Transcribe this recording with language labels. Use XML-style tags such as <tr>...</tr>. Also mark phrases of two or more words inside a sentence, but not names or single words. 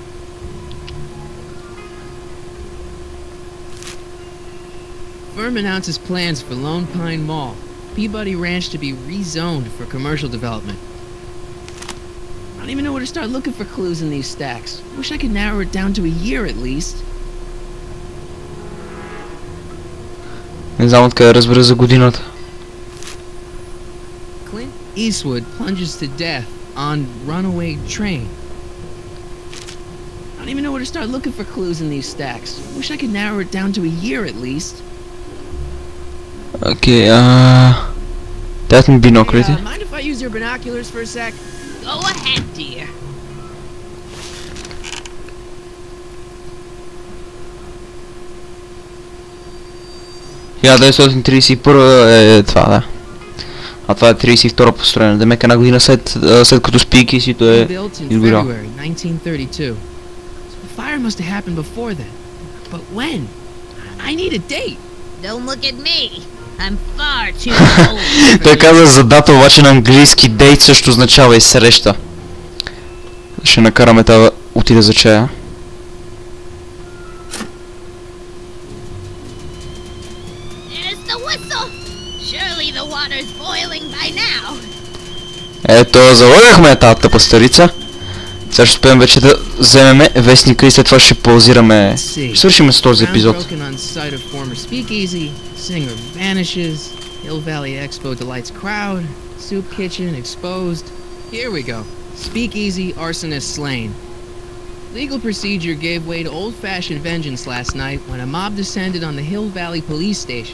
<en>Firm announces plans for Lone Pine Mall, Peabody Ranch to be rezoned for commercial development. I don't even know where to start looking for clues in these stacks. Wish I could narrow it down to a year at least.</en> <bg>Не знам откъде разбера за годината.</bg> <en>Clint Eastwood plunges to death on runaway train. I don't even know where to start looking for clues in these stacks. Wish I could narrow it down to a year at least.</en> <bg>Окей, дайте ми биноклите.</bg> <en>Mind if I use your binoculars for a sec? Go ahead, dear.</en> <bg>Yeah, 1931 е това, да. А това е 32 построение. Демек една година след като спикисито е изгорял.</bg> <en>February 1932. The fire must have happened before then. But when? I need a date. Don't look at me. I'm far too old for</en> <bg>Той</bg> <en>this.</en> <bg>каза за дата, обаче на английски дейт също означава и среща. Ще накараме това да отида за чая.</bg> <en>There's the whistle. Surely the water's boiling by now.</en> <bg>Ето, залъгахме тази тъпа старица. Сега ще успеем вече да вземем вестника и след това ще паузираме. Ще свършим с този епизод.</bg> <en>Broken on site of former speakeasy. Singer vanishes. Hill Valley Expo delights crowd. Soup kitchen exposed. Here we go. Speakeasy arsonist slain. Legal procedure gave way to old-fashioned vengeance last night when a mob descended on the Hill Valley police station.</en>